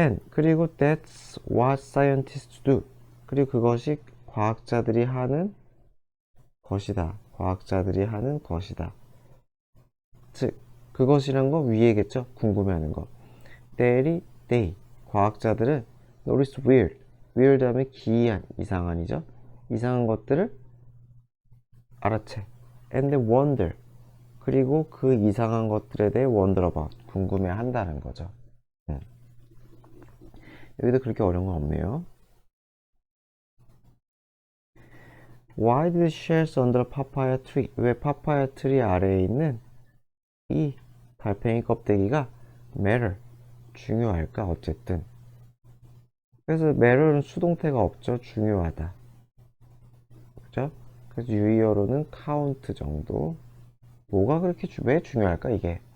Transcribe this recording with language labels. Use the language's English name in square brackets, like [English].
[English] 그리고 that's what scientists do. [Korean] 그리고 그것이 과학자들이 하는 것이다. 과학자들이 하는 것이다. 즉, 그것이란 거 위에겠죠? 궁금해하는 거. they. 과학자들은 [English] notice weird [Korean] 하면 기이한, 이상한이죠? 이상한 것들을 알아채. [English] and then wonder. [Korean] 그리고 그 이상한 것들에 대해 [English] wonder about. [Korean] 궁금해한다는 거죠. 여기도 그렇게 어려운 건 없네요. [English] Why did shells under papaya tree? [Korean] 왜 파파야 트리 아래에 있는 이 달팽이 껍데기가 matter 중요할까? 어쨌든 그래서 matter는 수동태가 없죠. 중요하다. 그죠? 그래서 유의어로는 count 정도. 뭐가 그렇게 왜 중요할까 이게?